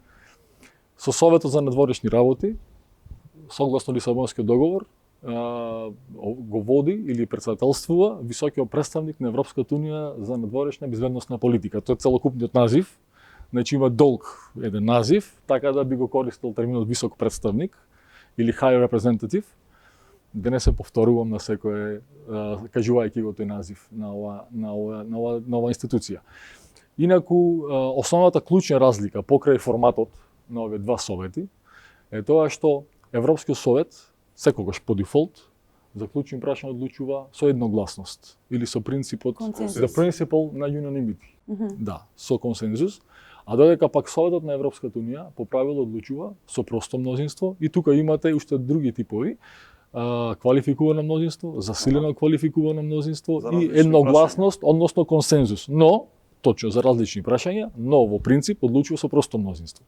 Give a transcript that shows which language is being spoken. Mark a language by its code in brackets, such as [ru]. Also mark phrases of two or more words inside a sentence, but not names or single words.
[mk] Со Советот за надворешни работи, согласно Лисабонскиот договор, го води или претседателствува високиот представник на Европската унија за надворешна безбедносна политика. Тоа е целокупниот назив. Значи има долг еден назив, така да би го користил терминот висок представник или [en] high representative, [mk] да не се повторувам на секој кажувајќи го тој назив на ова институција. Инаку основната клучна разлика покрај форматот на овие два совети е тоа што Европскиот совет секогаш по дефолт за клучни прашања одлучува со едногласност или со принципот Консензус. [en] the principle [mk] на unanimity. Да, со консензус. А додека пак Советот на Европската унија по правило одлучува со просто мнозинство и тука имате уште други типови квалификувано мнозинство, засилено квалификувано мнозинство За и различни едногласност, односно консензус. Но точно за различни прашања, но во принцип одлучува со просто мнозинство.